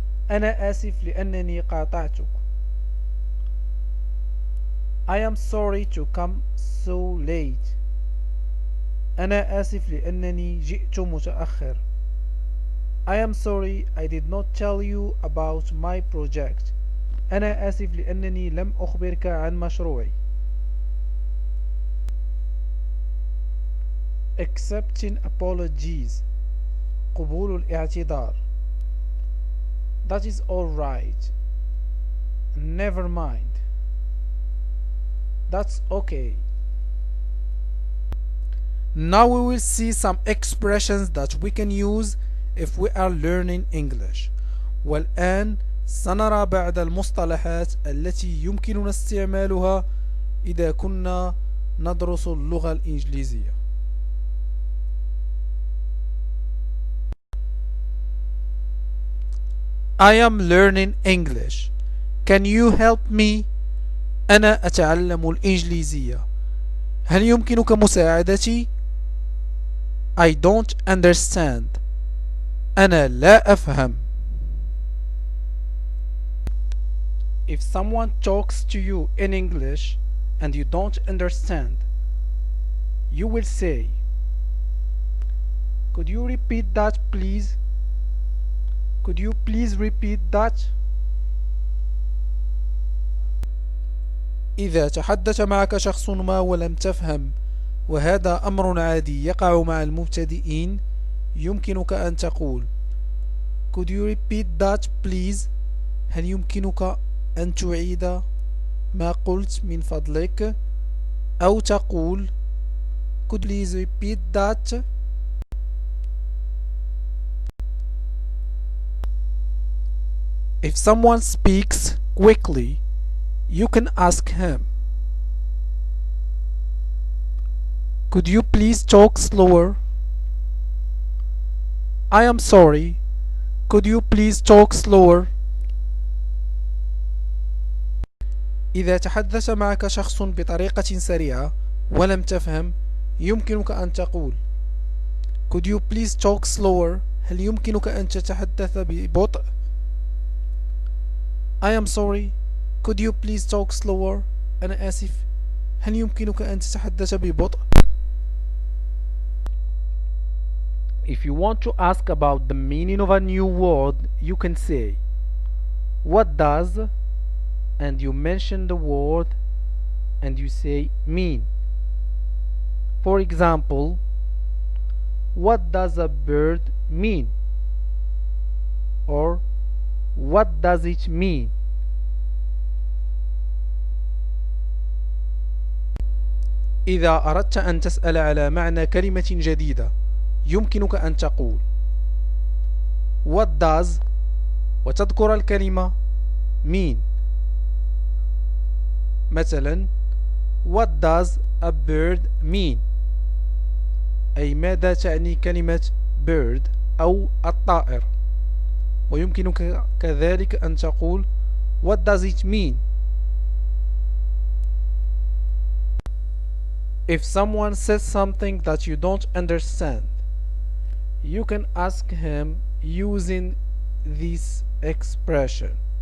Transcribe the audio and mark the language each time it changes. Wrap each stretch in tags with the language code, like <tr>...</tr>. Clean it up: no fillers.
<ar>أنا آسف لأنني قاطعتك.</ar> <en>I am sorry to come so late.</en> <ar>أنا آسف لأنني جئت متأخر.</ar> <en>I am sorry I did not tell you about my project.</en> <ar>أنا آسف لأنني لم أخبرك عن مشروعي.</ar> <en>Accepting apologies.</en> <ar>قبول الاعتذار.</ar> <en>That is all right. never mind. That's okay. Now we will see some expressions that we can use if we are learning English.</en> <ar>والآن سنرى بعض المصطلحات التي يمكننا استعمالها إذا كنا ندرس اللغة الإنجليزية.</ar> <en>I am learning English. Can you help me?</en> <ar>أنا أتعلم الإنجليزية. هل يمكنك مساعدتي؟</ar> <en>I don't understand.</en> <ar>أنا لا أفهم.</ar> <en>If someone talks to you in English and you don't understand, you will say, could you repeat that please? Could you please repeat that?</en> <ar>إذا تحدث معك شخص ما ولم تفهم، وهذا أمر عادي يقع مع المبتدئين، يمكنك أن تقول</ar> <en>Could you repeat that please?</en> <ar>هل يمكنك أن تعيد ما قلت من فضلك؟ أو تقول</ar> <en>Could you please repeat that? If someone speaks quickly, you can ask him, Could you please talk slower? I am sorry. Could you please talk slower?</en> <ar>إذا تحدث معك شخص بطريقة سريعة ولم تفهم، يمكنك أن تقول</ar> <en>Could you please talk slower?</en> <ar>هل يمكنك أن تتحدث ببطء؟</ar> <en>I am sorry. Could you please talk slower?</en> <ar>أنا آسف. هل يمكنك أن تتحدث ببطء؟</ar> <en>If you want to ask about the meaning of a new word, you can say What does? And you mention the word and you say mean. For example, what does a bird mean? Or what does it mean?</en> <ar>إذا أردت أن تسأل على معنى كلمة جديدة، يمكنك أن تقول</ar> <en>What does</en> <ar>وتذكر الكلمة</ar> <en>mean.</en> <ar>مثلا</ar> <en>What does a bird mean?</en> <ar>أي ماذا تعني كلمة bird أو الطائر. ويمكنك كذلك أن تقول</ar> <en>What does it mean? If someone says something that you don't understand, you can ask him using this expression.</en>